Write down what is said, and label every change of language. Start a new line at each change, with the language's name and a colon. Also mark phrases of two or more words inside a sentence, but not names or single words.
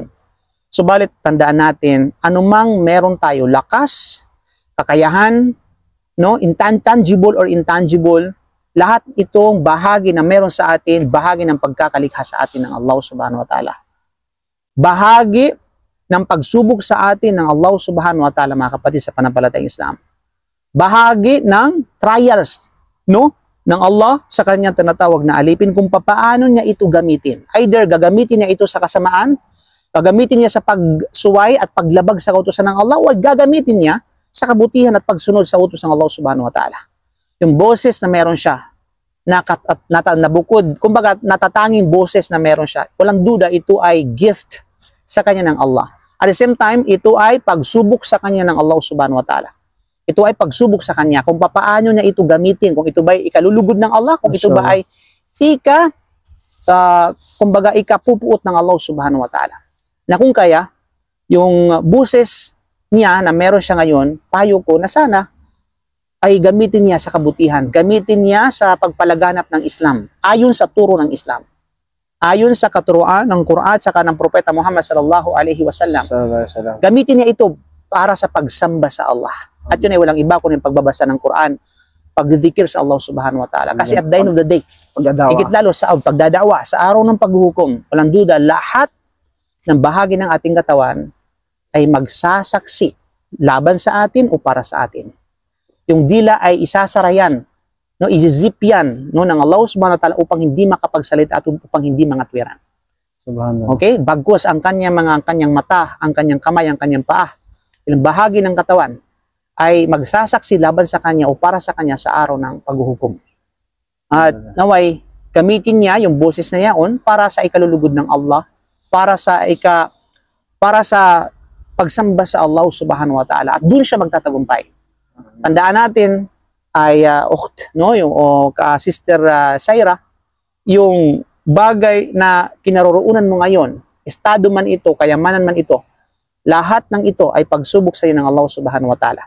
Filipino: Subalit, tandaan natin, anumang meron tayo, lakas, kakayahan, no,
English: intangible or intangible,
Filipino: lahat itong bahagi na meron sa atin, bahagi ng pagkakalikha sa atin ng Allah
Arabic: subhanahu wa ta'ala.
Filipino: Bahagi ng pagsubok sa atin ng Allah
Arabic: subhanahu wa ta'ala,
Filipino: mga kapatid sa panampalatayang Islam. Bahagi ng trials, no, ng Allah sa kanyang tinatawag na alipin kung paano niya ito gamitin. Either gagamitin niya ito sa kasamaan, gagamitin niya sa pagsuway at paglabag sa kautusan ng Allah, o gagamitin niya sa kabutihan at pagsunod sa utos ng Allah
Arabic: subhanahu wa ta'ala.
Filipino: Yung boses na meron siya, nabukod, kumbaga natatanging boses na meron siya, walang duda ito ay gift sa kanya ng Allah.
English: At the same time,
Filipino: ito ay pagsubok sa kanya ng Allah
Arabic: subhanahu wa ta'ala.
Filipino: Ito ay pagsubok sa kanya kung paano niya ito gamitin, kung ito ba ay ikalulugod ng Allah, kung ito ba ay kumbaga ikapupuot ng Allah
Arabic: subhanahu wa ta'ala.
Filipino: Na kung kaya, yung boses niya na meron siya ngayon, payo ko na sana ay gamitin niya sa kabutihan, gamitin niya sa pagpalaganap ng Islam, ayon sa turo ng Islam. Ayon sa katuruan ng Quran at saka ng Propeta Muhammad
Arabic: sallallahu alaihi wasallam.
Filipino: Gamitin niya ito para sa pagsamba sa Allah. At yun ay walang iba kundi pagbabasa ng Quran, pagdikir sa Allah
Arabic: subhanahu wa ta'ala.
English: Kasi at the end of the day,
Filipino: higit lalo sa pagdadawa, sa araw ng paghuhukom, walang duda, lahat ng bahagi ng ating katawan ay magsasaksi laban sa atin o para sa atin. Yung dila ay isasara yan, no, izizip yan, no, ng Allah
Arabic: subhanahu wa ta'ala
Filipino: upang hindi makapagsalita at upang hindi mangatwiran. Okay? Bagkus ang kanyang mata, ang kanyang kamay, ang kanyang paa, yung bahagi ng katawan ay magsasaksi laban sa kanya o para sa kanya sa araw ng paghuhukom. At naway, gamitin niya yung boses na yaon para sa ikalulugod ng Allah, para sa pagsamba sa Allah
Arabic: subhanahu wa ta'ala.
Filipino: At doon siya magtatagumpay. Tandaan natin ay no, yung sister Saira, yung bagay na kinaroroonan mo ngayon, estado man ito, kayamanan man ito, lahat ng ito ay pagsubok sa iyo ng Allah
Arabic: subhanahu wa ta'ala.